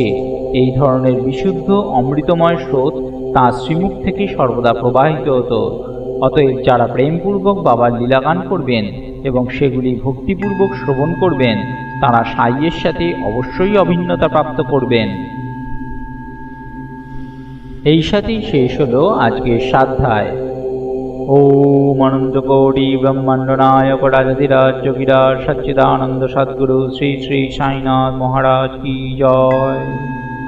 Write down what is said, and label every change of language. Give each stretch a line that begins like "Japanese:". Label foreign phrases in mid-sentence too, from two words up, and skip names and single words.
Bangla: এই ধরনের বিশুদ্ধ অমৃতময় স্রোত তাঁর শ্রীমুখ থেকে সর্বদা প্রবাহিত হতো। অতএব যারা প্রেমপূর্বক বাবার লীলাগান করবেন এবং সেগুলি ভক্তিপূর্বক শ্রবণ করবেন তারা সাইয়ের সাথে অবশ্যই অভিন্নতা প্রাপ্ত করবেন। এই সাথেই শেষ হলো আজকের সাধ্যায়।
Hindi: ओम अनंतकोटि ब्रह्मांड नायक राजाधिराज योगिराज सच्चिदानंद सद्गुरु श्री श्री साईनाथ महाराज की जय।